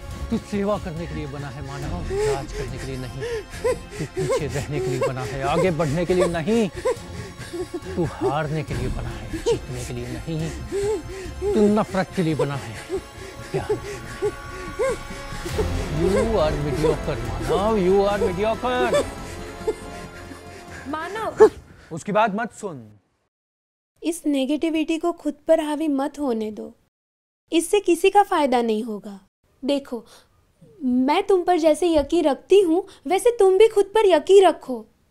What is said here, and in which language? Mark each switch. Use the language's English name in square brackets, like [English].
[Hindi] तू सेवा करने के लिए बना है मानव, राज करने के लिए नहीं। तू पीछे रहने के लिए बना है, आगे बढ़ने के लिए नहीं। तू हारने के लिए बना है, जीतने के लिए नहीं। तू नफरत के लिए बना है, प्यार। [English] You are mediocre Manav, you are mediocre। [Hindi] मानव, उसकी बात मत सुन। इस नेगेटिविटी को खुद पर हावी मत होने दो, इससे किसी का फायदा नहीं होगा। देखो, मैं तुम पर जैसे यकीन रखती हूं वैसे तुम भी खुद पर यकीन रखो।